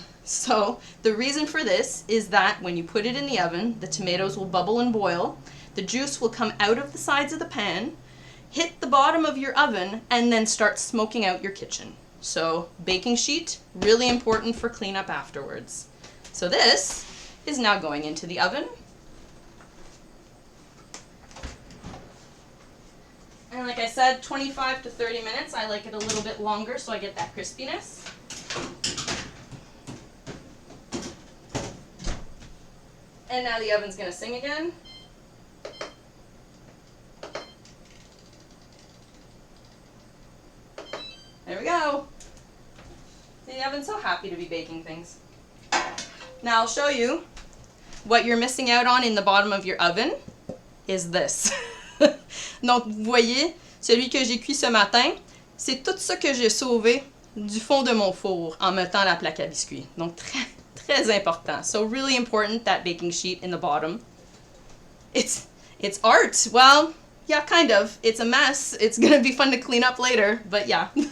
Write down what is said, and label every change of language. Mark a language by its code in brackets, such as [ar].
[en] So, the reason for this is that when you put it in the oven, the tomatoes will bubble and boil. The juice will come out of the sides of the pan, hit the bottom of your oven, and then start smoking out your kitchen. So, baking sheet, really important for cleanup afterwards. So this is now going into the oven. And like I said, 25 to 30 minutes. I like it a little bit longer so I get that crispiness. And now the oven's going to sing again. There we go. The oven's so happy to be baking things. Now I'll show you what you're missing out on in the bottom of your oven is this. [fr] Donc vous voyez, celui que j'ai cuit ce matin, c'est tout ça que j'ai sauvé du fond de mon four en mettant la plaque à biscuits. Donc très, très important. [en] So really important, that baking sheet in the bottom. It's art. Well, yeah, kind of. It's a mess. It's going to be fun to clean up later, but yeah.